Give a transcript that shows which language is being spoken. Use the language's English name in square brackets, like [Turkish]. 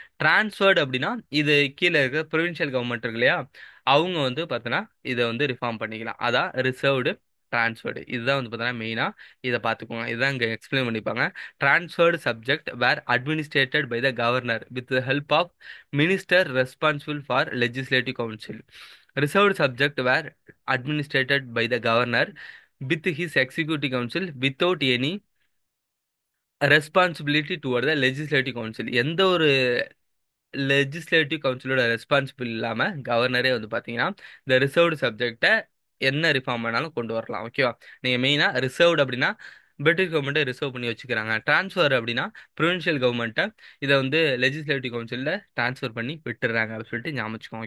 [Tamil] Transferred அப்படின்னா இது கீழே இருக்கிற ப்ரொவின்ஷியல் கவர்மெண்ட் இருக்கு இல்லையா, அவங்க வந்து பார்த்தோன்னா இதை வந்து ரிஃபார்ம் பண்ணிக்கலாம். அதான் ரிசர்வ்டு, டிரான்ஸ்ஃபர்டு. இதுதான் வந்து பார்த்தோன்னா மெயினா இதை பார்த்துக்கோங்க. இதுதான் இங்கே எக்ஸ்பிளைன் பண்ணிப்பாங்க. [English] Transferred subject were administrated by the governor with help of minister responsible for legislative council. Reserved subject were administrated by the governor with his executive council without any responsibility toward the legislative council. [Tamil] எந்த ஒரு legislative கவுன்சிலோட responsible இல்லாம கவர்னரே வந்து பாத்தீங்கன்னா இந்த reserved சப்ஜெக்டை என்ன reform வேணாலும் கொண்டு வரலாம். ஓகேவா, நீங்க மெயினா ரிசர்வ்டு அப்படின்னா பிரிட்டிஷ் கவர்மெண்ட்டை ரிசர்வ் பண்ணி வச்சுக்கிறாங்க. டிரான்ஸ்ஃபர் அப்படின்னா ப்ரொவின்ஷியல் கவர்மெண்ட்டை இதை வந்து லெஜிஸ்லேட்டிவ் கவுன்சிலில் ட்ரான்ஸ்ஃபர் பண்ணி விட்டுறாங்க அப்படின்னு சொல்லிட்டு ஞாபகம் வச்சுக்கோங்க.